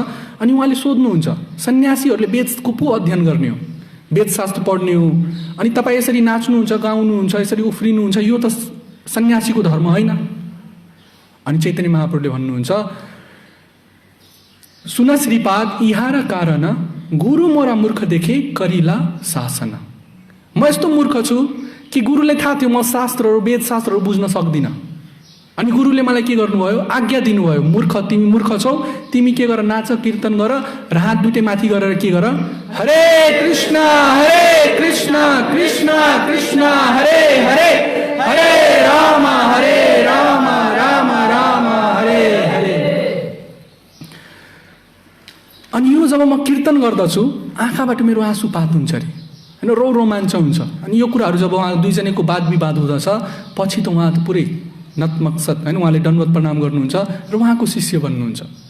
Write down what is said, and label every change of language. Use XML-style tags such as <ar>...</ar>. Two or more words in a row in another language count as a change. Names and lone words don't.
<ne>अनि उहाँले सोध्नुहुन्छ सन्यासीहरूले वेदको पो अध्ययन गर्ने हो, वेदशास्त्र पढ्ने हो, अनि तपाईँ यसरी नाच्नुहुन्छ, गाउनुहुन्छ, यसरी उफ्रिनुहुन्छ, यो त सन्यासीको धर्म होइन। अनि चैतन्य महाप्रभुले भन्नुहुन्छ</ne> <bn>শুন শ্রীপাদ ইহার কারণ গুরু মোর মূর্খ দেখি করিল শাসন।</bn> <ne>म यस्तो मूर्ख छु कि गुरुलाई थाहा थियो म शास्त्रहरू वेदशास्त्रहरू बुझ्न सक्दिनँ अनि गुरुले मलाई के गर्नुभयो? आज्ञा दिनुभयो, मूर्ख, तिमी मूर्ख छौ, तिमी के गर, नाच कीर्तन गर र हात दुईटै माथि गरेर के गर, हरे कृष्ण कृष्ण कृष्ण हरे हरे, हरे राम राम राम हरे हरे। अनि यो जब म कीर्तन गर्दछु आँखाबाट मेरो आँसुपात हुन्छ अरे होइन, रोमाञ्च हुन्छ। अनि यो कुराहरू जब उहाँ दुईजनाको वाद विवाद हुँदछ पछि त उहाँ त पुरै नतमस्तक होइन, उहाँले दण्डवत प्रणाम गर्नुहुन्छ र उहाँको शिष्य बन्नुहुन्छ।</ne>